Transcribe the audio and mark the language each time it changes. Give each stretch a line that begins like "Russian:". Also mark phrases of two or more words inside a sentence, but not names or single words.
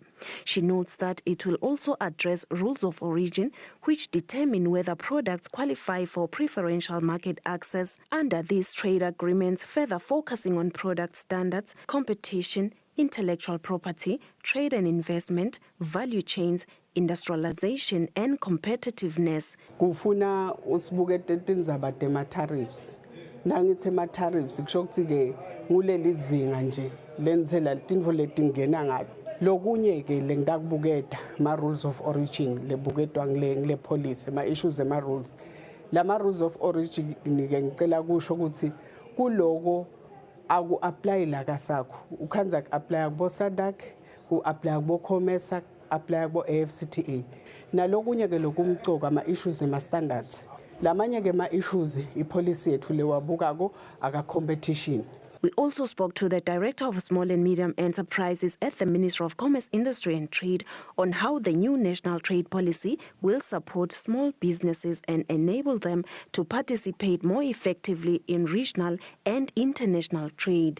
English: She notes that it will also address rules of origin, which determine whether products qualify for preferential market access under these trade agreements, further focusing on product standards, competition, intellectual property, trade and investment, value chains, industrialization and competitiveness.
Swati: Kufuna usibukete tindzaba tema-tariffs. Nangithi ma-tariffs kusho ukuthi ke nguleli zinga nje lenzela tintfo letingena ngato. Lokunye ke lengidakubuketa ma-
English: rules of origin
Swati: lebuketwa ngile policy ma-issues ema-rules. Lama-
English: rules of origin
Swati: ke ngicela kusho ukuthi kuloko aku-apply la kasakho ukhanza ku-apply kubo SADC ku-apply kubo COMESA apply kubo AFCTA nalokunye ke lokumcoka ama-issues ema-standards lamanye ke ma-issues ipolicy yethu lewabukako aka-competition.
English: We also spoke to the Director of Small and Medium Enterprises at the Ministry of Commerce, Industry and Trade on how the new national trade policy will support small businesses and enable them to participate more effectively in regional and international trade.